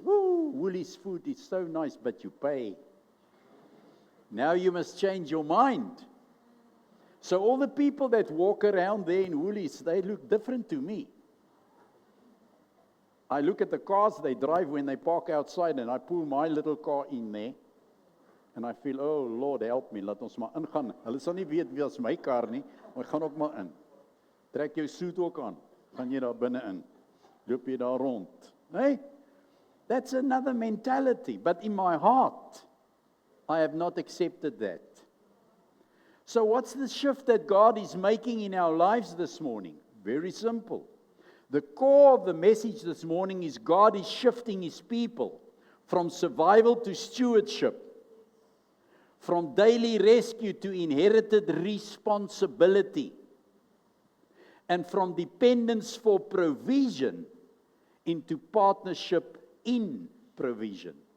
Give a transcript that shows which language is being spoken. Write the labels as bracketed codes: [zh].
[en] Woo, Woolies food is so nice, but you pay. Now you must change your mind. So all the people that walk around there in Woolies, they look different to me. I look at the cars they drive when they park outside, and I pull my little car in there, and I feel, oh Lord, help me, [af] laat ons maar ingaan. Hulle sal nie weet wie is my kar nie, maar ek gaan ook maar in. Trek jou suit ook aan, gaan jy daar binne in. Loop jy daar rond. [en] Hey, that's another mentality, but in my heart, I have not accepted that. So what's the shift that God is making in our lives this morning? Very simple. The core of the message this morning is God is shifting His people from survival to stewardship, from daily rescue to inherited responsibility, and from dependence for provision into partnership in provision.